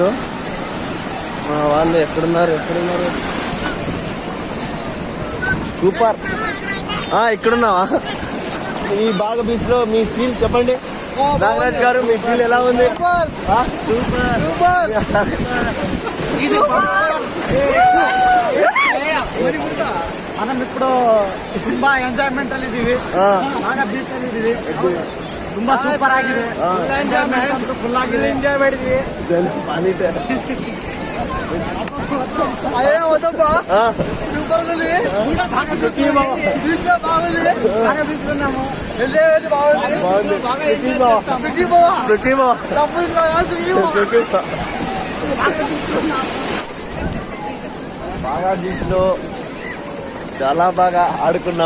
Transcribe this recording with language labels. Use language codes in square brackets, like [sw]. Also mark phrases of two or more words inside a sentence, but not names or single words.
[te] మా వాళ్ళు ఎక్కడున్నారు? సూపర్. ఇక్కడున్నావా? ఈ బాగా బీచ్ లో మీ ఫీల్ చెప్పండి. నాగరాజ్ గారు, మీ ఫీల్ ఎలా ఉంది? సూపర్. మనం ఇప్పుడు [kn] ತುಂಬಾ ಎಂಜಾಯ್ಮೆಂಟ್ ಅಲ್ಲಿ ಇದೀವಿ. ಬಾಗ ಬೀಚ್ ಅಲ್ಲಿ ಇದೀವಿ, ತುಂಬಾ ಸೂಪರ್ ಆಗಿದೆ. ಎಂಜಾಯ್ಮೆಂಟ್ ಅಂತೂ ಫುಲ್ ಆಗಿದೆ, ಎಂಜಾಯ್ ಮಾಡಿದ್ವಿ. [te] సూపర్ బాగా బీచ్ లో చాలా బాగా ఆడుకున్నాం.